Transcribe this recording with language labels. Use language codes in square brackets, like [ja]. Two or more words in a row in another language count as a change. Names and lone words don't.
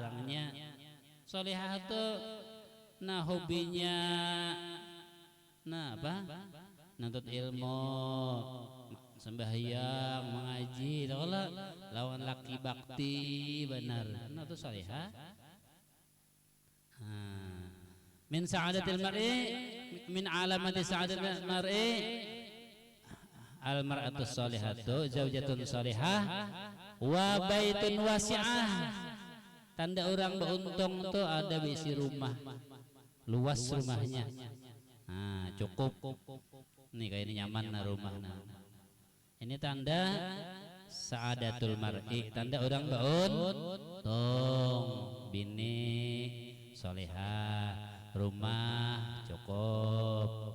[bjn] Orangnya solihah tuh nah hobinya nah apa nuntut ilmu, sembahyang, mengaji, lawan laki bakti benar, nah itu solihah. [ar] من سعادة المرء من علامة سعادة المرء المرأة الصالحة زوجة صالحة وبيت واسعة, [bjn] tanda orang beruntung tuh ada bisi rumah luas rumahnya, nah cukup nih kayak ini nyaman nah rumah, nah ini tanda [ar] سعادة المرء, [bjn] tanda orang beruntung, bini solehah, rumah cukup.